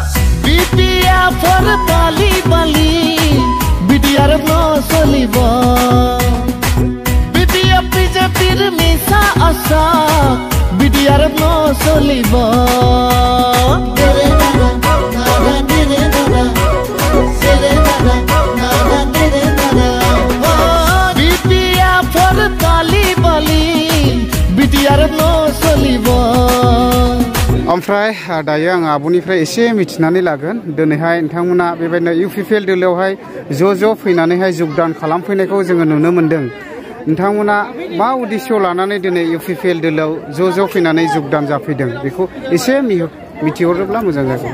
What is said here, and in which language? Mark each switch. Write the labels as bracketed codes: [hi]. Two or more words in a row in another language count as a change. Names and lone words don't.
[as] BPF বালি বালি BDRF ন চলিব BPF BJPৰ মিছা আশা BDRF ন চলিব BPF বালি বালি BDRF ন চলিব [brx] ओमफ्राय दायो आं आब'निफ्राय एसे मिथिनानै लागोन दिनैहाय नोंथांमोना बेबायदिनो UPPL दोलोआवहाय ज' फैनानैहाय जगदान खालामफैनायखौ जोङो नुनो मोन्दों नोंथांमोना मा उद्देश्य लानानै दिनै UPPL दोलोआव ज' फैनानै जगदान जाफैदों बेखौ एसे मिथिहरोब्ला मोजां जागोन